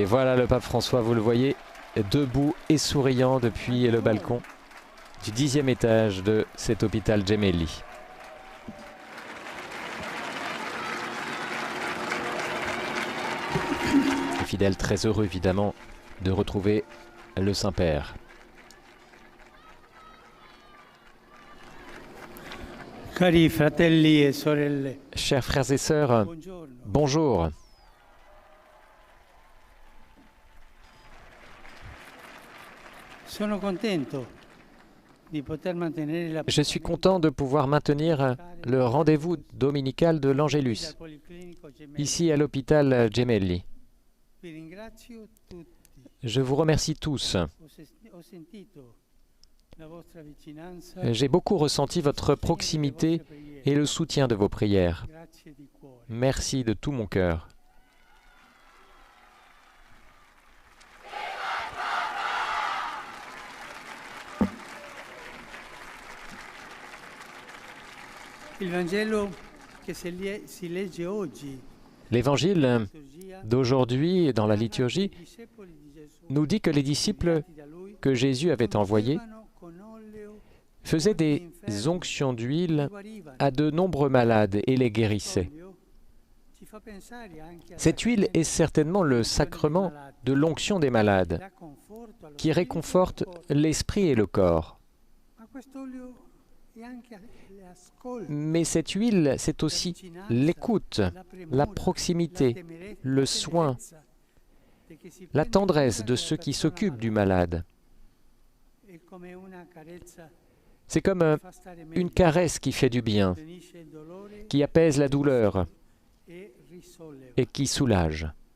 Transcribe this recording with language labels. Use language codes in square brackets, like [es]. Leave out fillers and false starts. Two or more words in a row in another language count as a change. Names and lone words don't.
[fr] Voilà le pape François, vous le voyez, debout et souriant depuis le balcon du 10e étage de cet hôpital Gemelli. Les fidèles très heureux évidemment de retrouver le Saint-Père. [it] Cari fratelli e sorelle, [fr] Chers frères et sœurs, [it] buongiorno. [fr] bonjour. [it] Sono contento di poter mantenere la [fr] Je suis content de pouvoir maintenir le rendez-vous dominical de l'Angélus, ici à l'hôpital Gemelli. [it] Vi ringrazio tutti. [fr] Je vous remercie tous. [it] Ho sentito la vostra vicinanza [fr] J'ai beaucoup ressenti votre proximité et le soutien de vos prières. [it] grazie di cuore. [fr] Merci de tout mon cœur. [it] Il Vangelo che si legge oggi [fr] L'évangile [it] liturgia, [fr] d'aujourd'hui dans la liturgie [it] i discepoli di Gesù [fr] nous dit que les disciples [it] inviati da lui [fr] que Jésus avait envoyés [it] ungevano con olio [fr] faisaient des onctions d'huile [it] guarivano. [fr] à de nombreux malades et les guérissaient. [it] L'olio ci fa pensare anche al [fr] Cette huile est certainement le sacrement de l'onction des malades, [it] dà conforto allo [fr] qui [it] spirito e al [fr] réconforte [it] corpo. [fr] l'esprit et le corps. [it] Ma quest'olio è anche l'ascolto, [fr] Mais cette huile, c'est aussi l'écoute, la proximité, le soin, la tendresse de ceux qui s'occupent du malade. C'est comme une caresse qui fait du bien, qui apaise la douleur et qui soulage.